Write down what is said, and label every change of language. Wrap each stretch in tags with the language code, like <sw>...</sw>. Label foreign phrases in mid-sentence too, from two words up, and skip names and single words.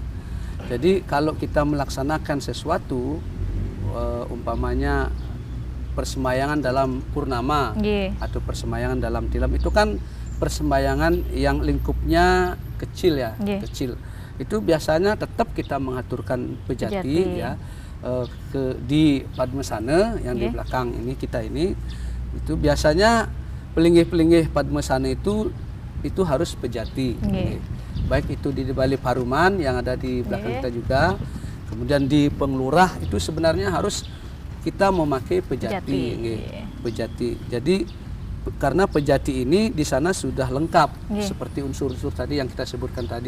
<id>Jadi kalau kita melaksanakan sesuatu, umpamanya persembahyangan dalam purnama atau persembahyangan dalam tilam, itu kan persembahyangan yang lingkupnya kecil ya, kecil. Itu biasanya tetap kita mengaturkan pejati. Ya. Di Padmasana yang di belakang ini kita ini, itu biasanya pelinggih-pelinggih Padmasana itu harus pejati. Baik itu di Bali Paruman yang ada di belakang kita juga, kemudian di Penglurah itu sebenarnya harus kita memakai pejati. Pejati. Jadi karena pejati ini di sana sudah lengkap seperti unsur-unsur tadi yang kita sebutkan tadi.</id>